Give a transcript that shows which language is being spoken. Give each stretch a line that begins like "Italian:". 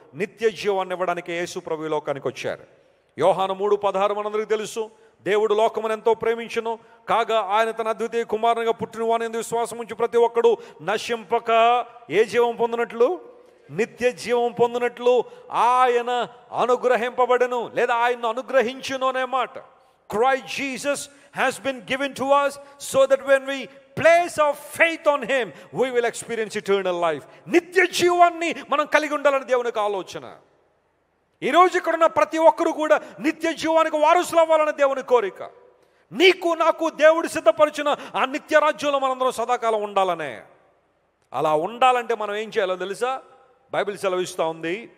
Telugu: నిత్య జీవాన్ని ఇవ్వడానికి యేసు ప్రభు ఈ లోకానికి వచ్చారు. యోహాను 3:16 మనందరికీ తెలుసు. దేవుడు లోకమును ఎంతో ప్రేమించును, కాగా ఆయన తన అద్వితీయ కుమారునిగా పుట్టిన వాని యందు విశ్వాసం ఉంచి ప్రతి ఒక్కడు నశింపక ఏ జీవం పొందినట్లు? నిత్య జీవం పొందినట్లు ఆయన అనుగ్రహింపబడెను, లేదా ఆయన అనుగ్రహించును అనే మాట.
English: Christ Jesus has been given to us so that when we place our faith on him we will experience eternal life.
Telugu: నిత్య జీవాన్ని మనం కలిగి ఉండాలని దేవునికి ఆలోచన. ఈరోజు ఇక్కడ ఉన్న ప్రతి ఒక్కరు కూడా నిత్య జీవానికి వారసులు అవ్వాలని దేవుని కోరిక. నీకు నాకు దేవుడు సిద్ధపరిచిన ఆ నిత్య రాజ్యంలో మనందరం సదాకాలం ఉండాలనే. అలా ఉండాలంటే మనం ఏం చేయాలో తెలుసా? బైబిల్ సెలవిస్తూ ఉంది.